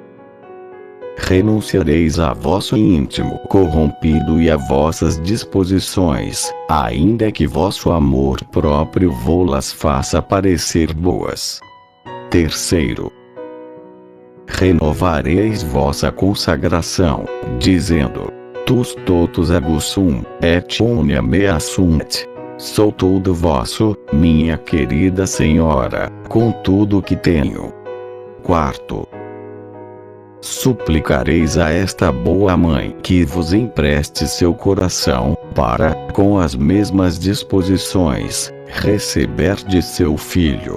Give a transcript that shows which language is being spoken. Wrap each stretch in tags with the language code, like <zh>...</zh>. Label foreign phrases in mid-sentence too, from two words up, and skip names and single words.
<pt>Renunciareis a vosso íntimo corrompido e a vossas disposições, ainda que vosso amor próprio vô-las faça parecer boas. Terceiro. Renovareis vossa consagração, dizendo:</pt> <la>Tus totus ego sum, et omnia mea sunt.</la> <pt>Sou todo vosso, minha querida Senhora, com tudo que tenho. Quarto. Suplicareis a esta boa mãe que vos empreste seu coração, para, com as mesmas disposições, receber de seu filho.</pt>